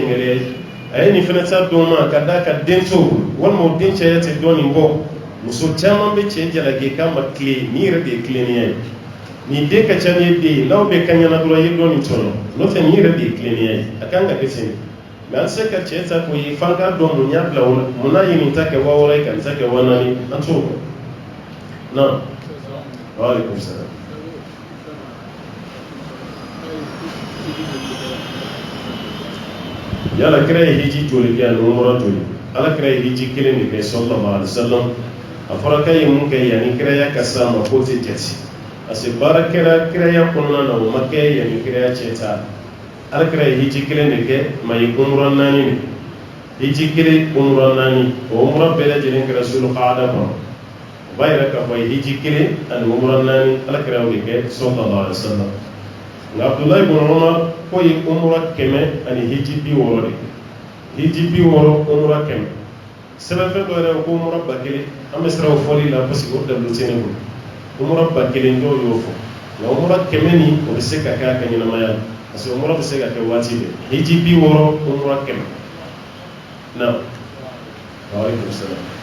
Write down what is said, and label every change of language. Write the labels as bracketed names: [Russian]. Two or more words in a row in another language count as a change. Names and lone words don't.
[Bambara] jɛngɛrɛya ye a ye nin fana ta dɔn ma ka d'a ka den t'o bolo walima o den caya tɛ dɔɔni bɔ muso caman bɛ cɛ jalaki k'a ma tile ni yɛrɛ de ye tilennenya ye nin den ka ca ni ye den ye n'aw bɛ kaɲana dɔrɔn i ye dɔɔni tɔnɔ n'o tɛ nin yɛrɛ de ye tilennenya ye a kan ka kɛ ten mɛ an tɛ se ka cɛ ta k'o ye f'an k'a dɔn mun y'a bila o la mun n'a ye nin ta kɛ 6000 ye ka nin ta kɛ 4000 an t'o dɔn na [Arabic] وعليكم السلام. [Bambara] yala kira ye hiji joli kɛ ani umra joli ala kira ye hiji kelen de kɛ [Arabic] صلى الله عليه وسلم [Bambara] a fɔra k'a ye mun kɛ yanni kiraya ka s'a ma k'o tɛ jate [French] parce que [Bambara] baara kɛra kiraya kɔnɔna na o ma kɛ yanni kiraya cɛ ta ala kira ye hiji kelen de kɛ ma ye umra 4 de hiji kelen umra 4 o umra bɛɛ lajɛlen kɛra sulqaada kɔnɔ o b'a yira k'a fɔ a ye hiji kelen ani umra 4 ala kira y'o de kɛ [Arabic] صلى الله عليه وسلم [Bambara] nka abdullahi ibn umar ko ye umra 100 ani hiji 60 de hiji 60 umra 100 sɛbɛnfɛn dɔ yɛrɛ ko umra 1000 an bɛ siran o fɔli la [French] parce que [Bambara] o dabilu tɛ ne bolo umra 1000 dɔw y'o fɔ nka umra 100 ni o bɛ se ka kɛ a ka ɲɛnamaya la [French] parce que [Bambara] umra bɛ se ka kɛ waati bɛɛ hiji 60 umra 100 na [Arabic] وعليكم السلام.